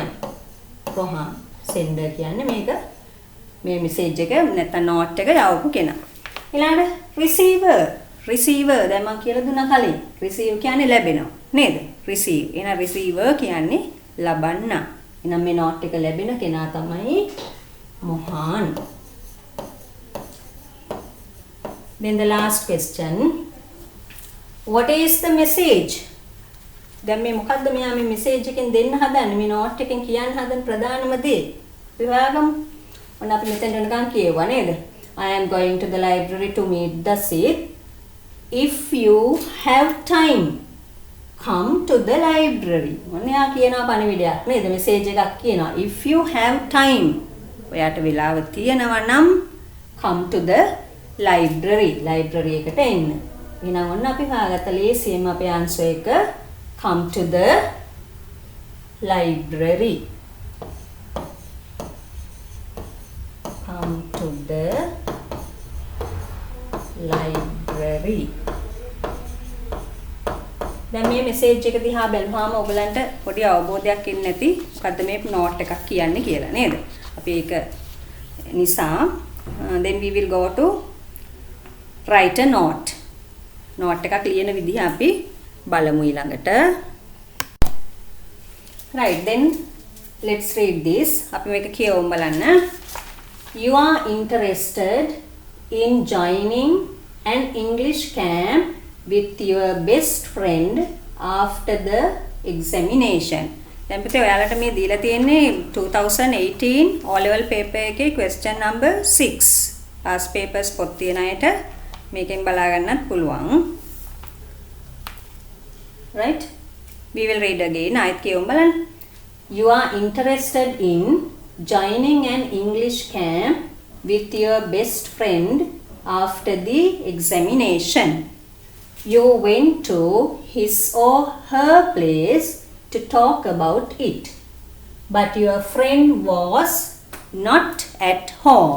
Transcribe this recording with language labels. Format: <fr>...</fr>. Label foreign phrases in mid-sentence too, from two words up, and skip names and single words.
<si>Rohan sender කියන්නේ මේක මේ message එක නැත්නම් note එක යවපු කෙනා. ඊළඟට receiver දැන් මම කියලා දුන්නා කලින්. receive කියන්නේ ලැබෙනවා නේද? receive. එහෙනම් receiver කියන්නේ ලබන්න. එහෙනම් මේ note එක ලැබෙන කෙනා තමයි Mohan.</si> <en>Then the last question, what is the message?</en> <si>දැන් මේ මොකද්ද මෙයා මේ message එකෙන් දෙන්න හදන්නේ? මේ note එකෙන් කියන්න හදන ප්‍රධානම දේ. අපි හොයාගමු. ඔන්න අපි මෙතෙන් යනකම් කියුවා නේද?</si> <en>I am going to the library to meet Dasit. If you have time, come to the library.</en> <si>ඔන්න යා කියනවා පණිවිඩයක් නේද? message එකක් කියනවා.</si> <en>If you have time.</en> <si>ඔයාට වෙලාව තියෙනවා නම්</si> <en>come to the library.</en> <si>library එකට එන්න. එහෙනම් ඔන්න අපි හොයාගත්ත ලේසියෙන්ම අපේ answer එක</si> <en>come to the library.</en> <si>Come to the library. දැන් මේ message එක දිහා බැලුවාම ඔයගලන්ට පොඩි අවබෝධයක් ඉන්නේ නැති මොකද්ද මේ note එකක් කියන්නේ කියලා නේද? අපි ඒක නිසා</si> <en>then we will go to write a note.</en> <si>note එකක් ලියන විදිහ අපි බලමු ඊළඟට.</si> <en>Right, then let's read this.</en> <si>අපි මේක කියවමු බලන්න.</si> <en>You are interested in joining an English camp with your best friend after the examination.</en> <si>දැන් පුතේ ඔයාලට මේ දීලා තියෙන්නේ 2018</si> <en>O level paper</en> <si>එකේ</si> <en>question number</en> <si>6.</si> <en>past papers</en> <si>පොත් තියෙන අයට මේකෙන් බලා ගන්නත් පුළුවන්.</si> <en>Right? We will read again.</en> <si>ආයෙත් කියමු බලන්න.</si> <en>You are interested in joining an English camp with your best friend after the examination. You went to his or her place to talk about it, but your friend was not at home.</en>